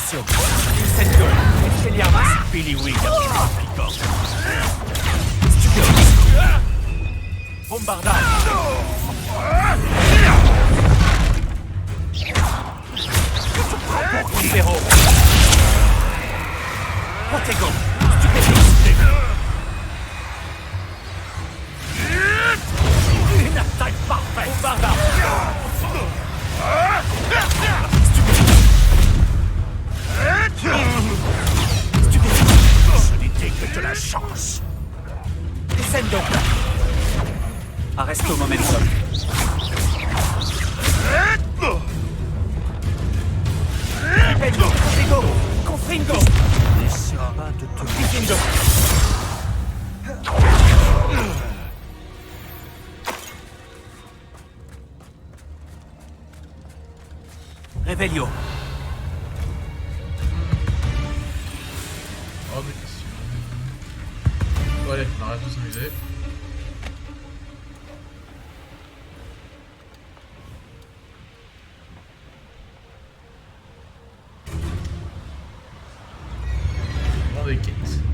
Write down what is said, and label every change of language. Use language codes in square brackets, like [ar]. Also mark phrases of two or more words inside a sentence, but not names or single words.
[fr] Incendio, Expelliarmus, Billy Wing, Bombarda, Libero, Protego, Stupéfix, une attaque parfaite, Bombarda, ce n'était que de la chance. Descendo. Arresto momentum. Stupendo. Protego. Confringo. Essaiera de te Diffindo. Revelio. Hors de question. Bon allez, on arrête de s'amuser. Bon des quêtes.